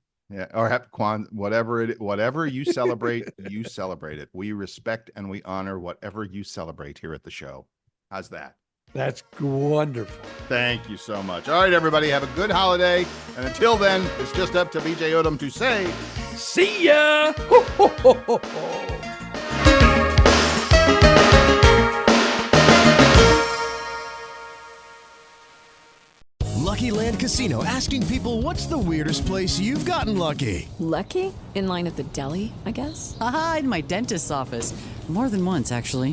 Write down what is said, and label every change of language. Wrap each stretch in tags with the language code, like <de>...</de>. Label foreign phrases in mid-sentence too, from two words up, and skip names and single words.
<en>Yeah, or happy Kwanzaa, whatever you celebrate, you celebrate it. We respect and we honor whatever you celebrate here at the show. How's that? That's wonderful. Thank you so much. All right, everybody, have a good holiday. And until then, it's just up to BJ Odom to say, see ya. Ho, ho, ho, ho, ho. Lucky Land Casino, asking people, what's the weirdest place you've gotten lucky? Lucky? In line at the deli, I guess? Aha, in my dentist's office. More than once, actually.</en>